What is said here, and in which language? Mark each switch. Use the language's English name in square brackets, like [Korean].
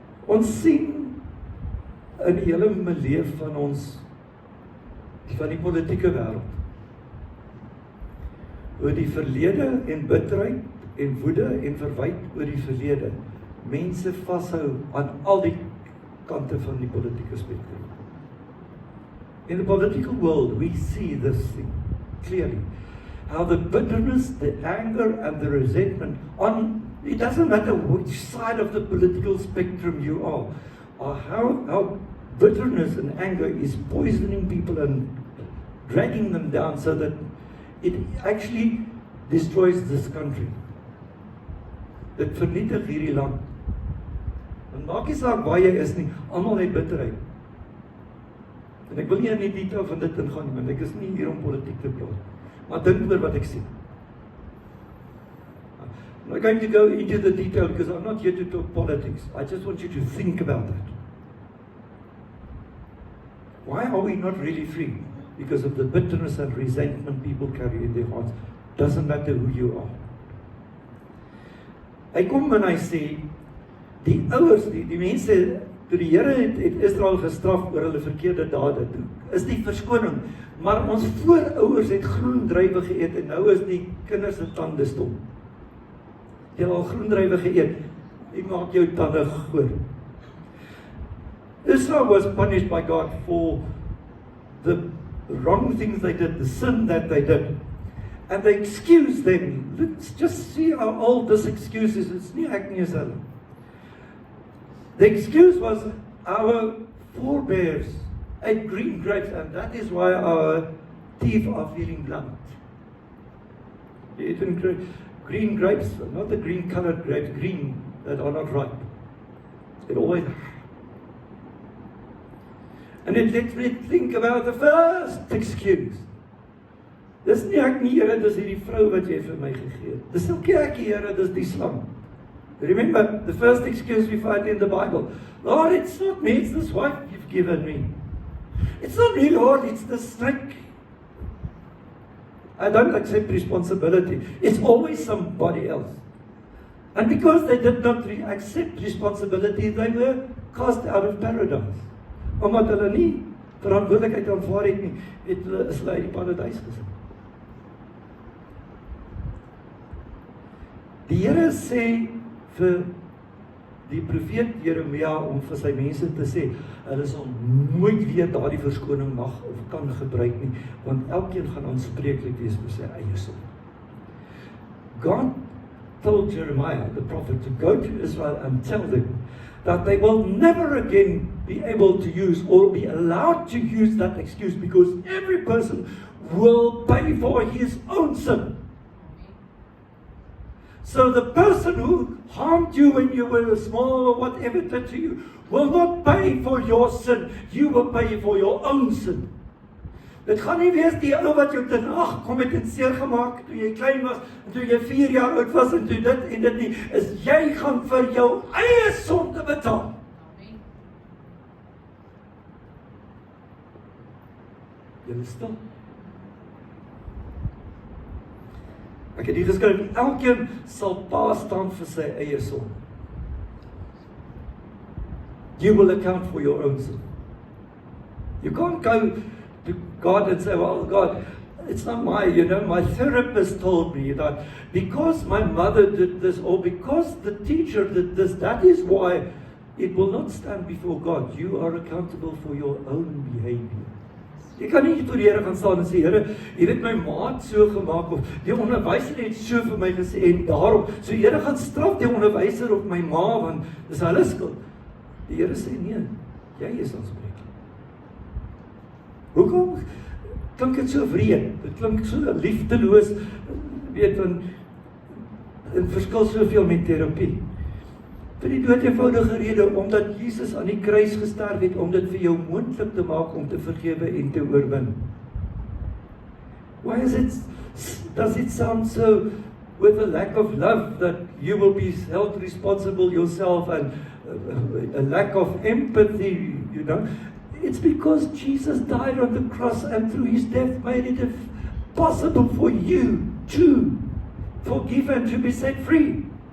[Afrikaans] Ons sien in die hele milieu van ons, van die politieke wêreld, oor die verlede en bitterheid en woede en verwyt oor die verlede, mense vashou aan al die kante van die politieke spektrum. [English] In the political world, we see this thing clearly. How the bitterness, the anger and the resentment it doesn't matter which side of the political spectrum you are, or how bitterness and anger is poisoning people and dragging them down so that it actually destroys this country. [Afrikaans] Dit vernietig hierdie land. En maak nie saak waar jy is nie, almal het bitterheid. En ek wil nie in die detail van dit ingaan nie, want ek is nie hier om politiek te praat. Maar dink oor wat ek sê. [English] I'm not going to go into the detail because I'm not here to talk politics. I just want you to think about that. Why are we not really free? Because of the bitterness and resentment people carry in their hearts. Doesn't matter who you are. [Afrikaans] Hy kom en hy sê, die ouers, die mense, toe die Here het Israel gestraf oor hulle verkeerde dade, is die verskoning, maar ons voorouers het groen druiwe geëet en nou is die kinders se tande stom. Jy het al groen druiwe geëet, die maak jou tande goor. [English] Israel was punished by God for the wrong things they did, the sin that they did. And they excused them. Let's just see how old this excuse is. It's [Afrikaans] nie ek nie is hulle. [English] The excuse was our forebears ate green grapes, and that is why our teeth are feeling blunt. They ate green grapes, not the green colored grapes, green that are not ripe. It always. And it lets me think about the first excuse. [Afrikaans] Dis nie ek nie, Here, dis hierdie vrou wat jy vir my gegee het. Dis ook ek, Here, dis die slang. [English] Remember, the first excuse we find in the Bible. Lord, it's not me, it's this wife you've given me. It's not really hard, it's the strict. I don't accept responsibility. It's always somebody else. And because they did not accept responsibility, they were cast out of paradise. [Afrikaans] Omdat hulle nie verantwoordelikheid aanvaar het nie, het hulle is hulle uit die paradys gesit. Die Here sê vir die profeet Jeremia om vir sy mense te sê, hulle sal nooit weer daardie verskoning mag of kan gebruik nie, want elkeen gaan aanspreeklik wees vir sy eie sonde. [English] God told Jeremiah, the prophet, to go to Israel and tell them that they will never again be able to use or be allowed to use that excuse, because every person will pay for his own sin. So the person who harmed you when you were small or whatever did to you will not pay for your sin. You will pay for your own sin. [Afrikaans] Dit gaan nie wees die ou wat jou ten ag kom het en seer gemaak toe jy klein was en toe jy 4 jaar oud was en toe dit en dit nie, is jy gaan vir jou eie sonde betaal. Julle stil. Ek het hier geskryf, elkeen sal pa staan vir sy eie sonde. [English] You will account for your own sin. You can't go to God and say, well, God, it's not my therapist told me that because my mother did this, or because the teacher did this, that is why it will not stand before God. You are accountable for your own behavior. [Afrikaans] Jy kan nie voor die Here gaan staan en sê, Here, jy het my maat so gemaak, of die onderwyser het so vir my gesê, en daarom, so Here gaan straf die onderwyser op my ma, want dis hulle skuld. Die Here sê, nee, jy is aanspreeklik. Hoekom klink dit so wreed? Dit klink so liefdeloos, weet, en verskil soveel met terapie. Vir die dood eenvoudige rede, omdat Jesus aan die kruis gesterf het, om dit vir jou moontlik te maak om te vergewe en te oorwin. [English] Why does it sound so with a lack of love that you will be held responsible yourself, and a lack of empathy, It's because Jesus died on the cross, and through his death made it possible for you to forgive and to be set free.